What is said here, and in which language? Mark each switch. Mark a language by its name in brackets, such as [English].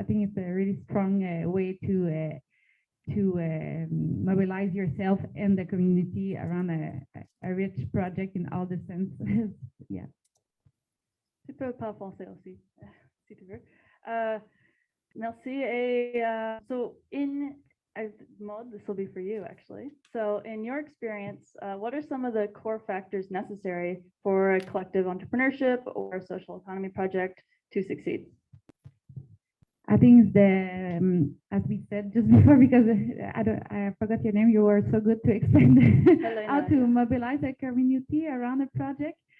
[English] I think it's a really strong way to mobilize yourself and the community around a rich project in all the senses. Yeah. [French] Tu peux pas penser aussi, si tu veux. Merci. [English] Et so Maud, this will be for you actually. So in your experience, what are some of the core factors necessary for a collective entrepreneurship or social economy project to succeed? I think as we said just before, because I forgot your name, you were so good to explain how to mobilize a community around a project.